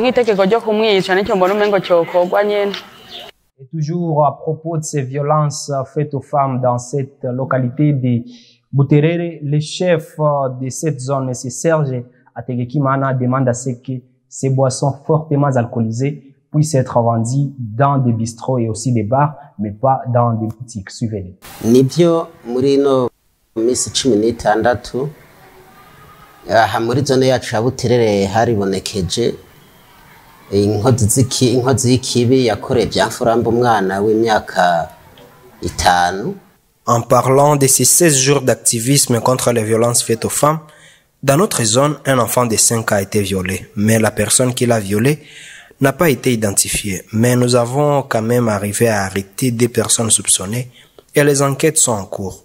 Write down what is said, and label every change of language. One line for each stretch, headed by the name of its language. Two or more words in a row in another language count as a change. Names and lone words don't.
French: Et toujours à propos de ces violences faites aux femmes dans cette localité de Buterere, le chef de cette zone, M. Serge Ategekimana, demande à ce que ces boissons fortement alcoolisées puissent être vendues dans des bistrots et aussi des bars, mais pas dans des boutiques. Suivez-les.
Rundi: Nibyo muri no misi 16 aha muri zone yacu ya Buterere haribonekeje inkozi y'ikibi yakoreye byamfuramba umwana w'imyaka 5.
French: En parlant de ces 16 jours d'activisme contre les violences faites aux femmes, dans notre zone, un enfant de 5 ans a été violé, mais la personne qui l'a violé n'a pas été identifiée. Mais nous avons quand même arrivé à arrêter 2 personnes soupçonnées et les enquêtes sont en cours.